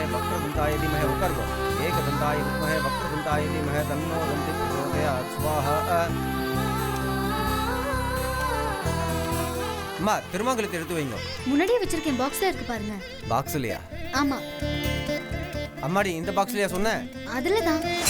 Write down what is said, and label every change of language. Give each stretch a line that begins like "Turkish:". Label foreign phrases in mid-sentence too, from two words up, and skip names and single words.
Sanskrit: वक्रतुण्डाय धीमहि उकर्व एकदन्ताय विद्महे वक्रतुण्डाय धीमहि तन्नो दन्ति प्रचोदयात् स्वाहा
Tamil: அம்மா திருமங்கலத்தை எடுத்து வைங்க. முன்னாடியே வச்சிருக்கேன், பாக்ஸ்ல இருக்கு பாருங்க. பாக்ஸ்லயா? ஆமா. அம்மாடி இந்த பாக்ஸ்லயா சொன்ன? அதுல தான்.